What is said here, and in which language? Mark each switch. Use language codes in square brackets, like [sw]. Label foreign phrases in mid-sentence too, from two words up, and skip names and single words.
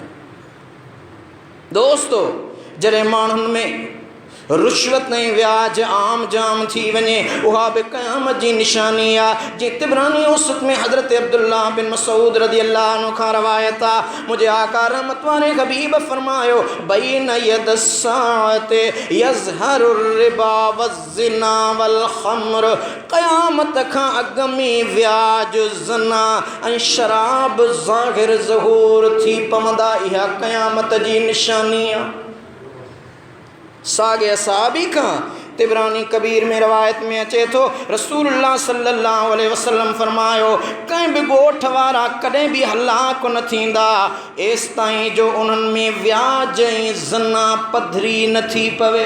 [sd] दोस्तो, जॾहिं माण्हुनि में रुश्वत ऐं व्याज आम जाम थी वञे, उहा बि क़यामत जी निशानी आहे। जीअं तिबरानी औसत में हज़रत अब्दुल्ला बिन मसूद [ar] رضي الله عنه [sd] खां रवायत आहे, मुंहिंजे आका रहमत वारे हबीब फरमायो, [ar] بين يدي الساعة يظهر الربا والزنا والخمر, [sd] क़यामत खां अॻु में व्याज, ज़ना ऐं शराब ज़ाहिर ज़हूर थी पवंदा। इहा क़यामत जी निशानी आहे। साॻे सहाबी खां तिबरानी कबीर में रवायत में अचे थो, रसूलुल्लाह [ar] صلى الله عليه وسلم [sd] फरमायो, कंहिं बि ॻोठ वारा कॾहिं बि हलाक न थींदा एसि ताईं जो उन्हनि में व्याज ऐं ज़ना पधरी न थी पवे।